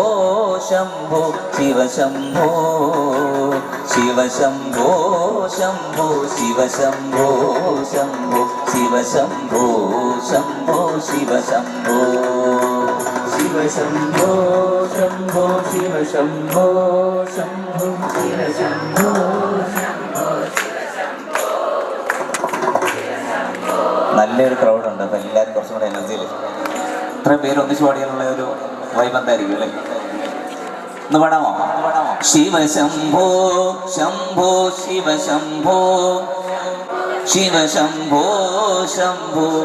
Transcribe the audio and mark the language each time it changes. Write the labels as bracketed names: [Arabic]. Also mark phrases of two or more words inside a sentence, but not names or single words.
[Sanskrit] शंभो शिव शंभो शिव शंभो शंभो शिव शंभो शंभो शिव शंभो शंभो शिव शंभो शिव शंभो शंभो शिव शंभो शंभो शिव शंभो [Malayalam] നല്ലൊരു ക്രൗഡുണ്ട്. അപ്പം എല്ലാവരും കുറച്ചും കൂടെ എനർജിയിൽ ഇത്രയും പേര് ഒന്നിച്ച് പാടിയാലുള്ള ഒരു വൈബ് എന്തായിരിക്കും അല്ലേ? ഒന്ന് പാടാമോ? [Sanskrit] ശിവശംഭോ ശംഭോ ശിവശംഭോ ശിവശംഭോ ശംഭോ.